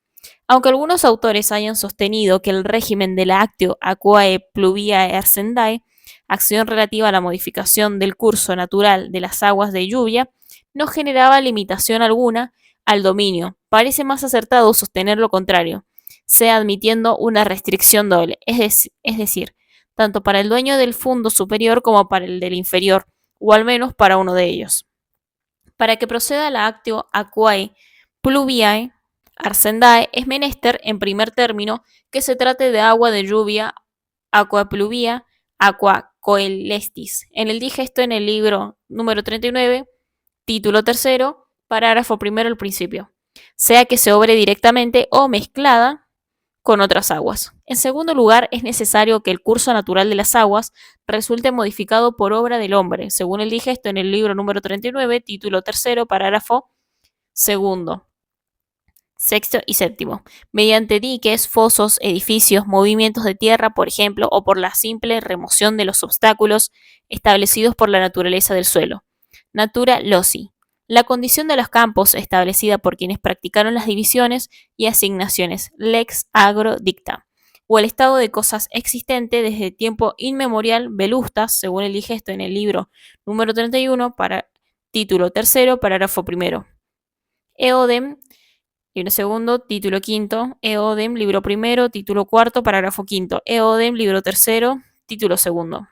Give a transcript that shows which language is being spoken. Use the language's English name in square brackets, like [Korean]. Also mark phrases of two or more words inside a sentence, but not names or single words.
[Spanish] Aunque algunos autores hayan sostenido que el régimen de la [Latin] Actio Aquae Pluviae Hercendae, [Spanish] acción relativa a la modificación del curso natural de las aguas de lluvia, no generaba limitación alguna al dominio, parece más acertado sostener lo contrario, sea admitiendo una restricción doble, es decir, tanto para el dueño del fundo superior como para el del inferior, o al menos para uno de ellos. Para que proceda la [Latin] Actio Aquae Pluviae Arcendae, [Spanish] es menester, en primer término, que se trate de agua de lluvia, [Latin] aqua pluvia, aqua coelestis. [Spanish] En el digesto en el libro número 39, título tercero, parágrafo primero al principio, sea que se obre directamente o mezclada con otras aguas. En segundo lugar, es necesario que el curso natural de las aguas resulte modificado por obra del hombre, según el digesto en el libro número 39, título tercero, parágrafo segundo, sexto y séptimo, mediante diques, fosos, edificios, movimientos de tierra, por ejemplo, o por la simple remoción de los obstáculos establecidos por la naturaleza del suelo. [Latin] Natura loci. [Spanish] La condición de los campos establecida por quienes practicaron las divisiones y asignaciones [Latin] lex agro dicta, [Spanish] o el estado de cosas existente desde tiempo inmemorial velustas, según el digesto en el libro número 31, para título tercero, parágrafo primero. Eodem, libro segundo, título quinto, Eodem, libro primero, título cuarto, parágrafo quinto, Eodem, libro tercero, título segundo.